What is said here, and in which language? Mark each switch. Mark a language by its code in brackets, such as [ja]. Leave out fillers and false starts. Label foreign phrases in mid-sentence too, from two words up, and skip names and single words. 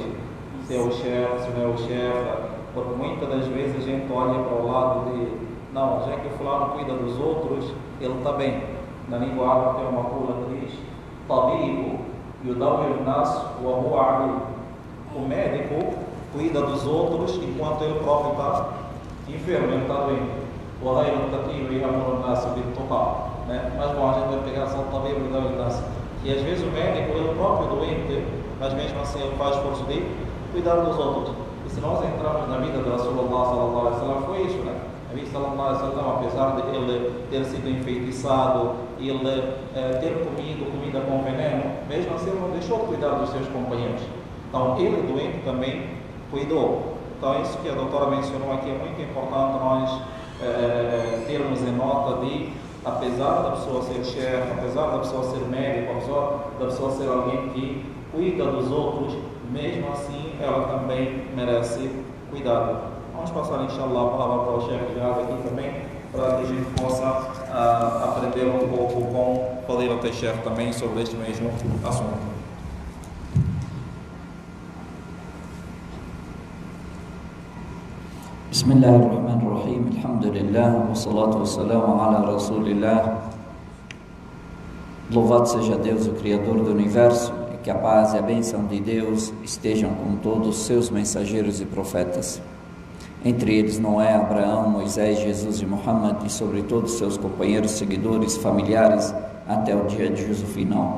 [pt] Se é o chefe, se não é o chefe, porque muitas das vezes a gente olha para o lado de não, já que o fulano cuida dos outros, ele está bem. Na língua árabe tem uma pula que diz [ar] طبيب يداوي ناس وهو عليل. [pt] O médico cuida dos outros enquanto ele próprio está enfermo, ele está doente. [ar] O غير تقي يأمر ناس بالتقى. [pt] né? Mas bom, a gente vai pegar só também da evidência. E às vezes o médico é o próprio doente, mas mesmo assim ele faz esforço de cuidar dos outros. E se nós entrarmos na vida de Rasulullah [ar] صلى الله عليه وسلم, [pt] foi isso, né? A vida [ar] صلى الله عليه وسلم, [pt] apesar de ele ter sido enfeitiçado, ele ter comido comida com veneno, mesmo assim ele não deixou de cuidar dos seus companheiros. Então ele doente também cuidou. Então isso que a doutora mencionou aqui é muito importante nós termos em nota de, apesar da pessoa ser chefe, apesar da pessoa ser médico, apesar da pessoa ser alguém que cuida dos outros, mesmo assim ela também merece cuidado. Vamos passar, inshallah, a palavra para o chefe de área aqui também, para que a gente possa aprender um pouco com o [ar] فضيلة الشيخ [pt] também sobre este mesmo assunto. [ar] بسم الله الرحمن الرحيم. الحمد لله، والصلاة والسلام على رسول الله. [pt] Louvado seja Deus, o Criador do Universo, e que a paz e a bênção de Deus estejam com todos os seus mensageiros e profetas. Entre eles Noé, Abraão, Moisés, Jesus e Muhammad, e sobre todos os seus companheiros, seguidores, familiares, até o dia de juízo final.